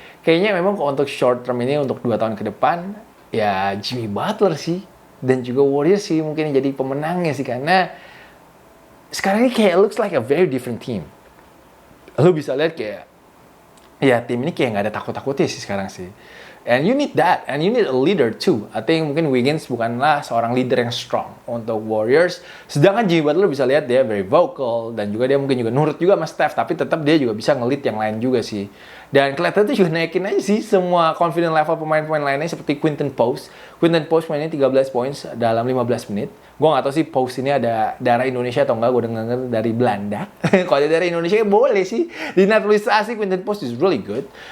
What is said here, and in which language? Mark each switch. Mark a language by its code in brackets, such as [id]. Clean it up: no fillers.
[id] Kayaknya memang untuk short term ini, untuk 2 tahun ke depan, ya Jimmy Butler sih. Dan juga Warriors sih mungkin jadi pemenangnya sih. Karena sekarang ini kayak [en] looks like a very different team. [id] Lo bisa lihat kayak, ya tim ini kayak nggak ada takut-takutnya sih sekarang sih. [en] And you need that, and you need a leader too. I think [id] mungkin Wiggins bukanlah seorang leader yang strong untuk Warriors. Sedangkan Jimmy Butler bisa lihat dia [en] very vocal, [id] dan juga dia mungkin juga nurut juga sama Steph, tapi tetap dia juga bisa nge-lead yang lain juga sih. Dan kelihatan tuh juga naikin aja sih semua confident level pemain-pemain lainnya, seperti Quinton Post. Quinton Post mainnya 13 points dalam 15 menit. Gue gak tau sih Post ini ada darah Indonesia atau enggak, gue denger dari Belanda. Kalau ada darah Indonesia ya boleh sih. [en] Dinaturalisasi, Quinton Post is really good.